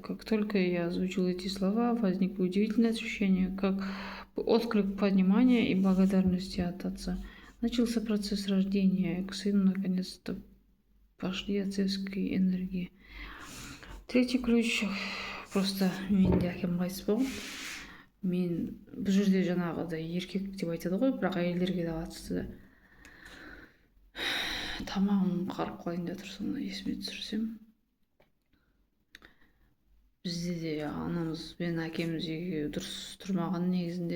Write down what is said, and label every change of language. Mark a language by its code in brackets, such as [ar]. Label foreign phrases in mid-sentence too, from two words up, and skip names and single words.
[ru] Как только я озвучил эти слова, возникло удивительное ощущение, как отклик понимания и благодарности от отца. Начался процесс рождения, к сыну наконец-то пошли отцовские энергии. Третий ключ, просто [kk] менде әкем қайтыс болған. Мен бұл жерде жаңағыдай еркек деп айтады ғой, бірақ әйелдерге де қатысты да. Тамағым қарып қалайын да тұр, соны есіме түсірсем. Бізде де анамыз бен әкеміз екеуі дұрыс тұрмаған негізінде.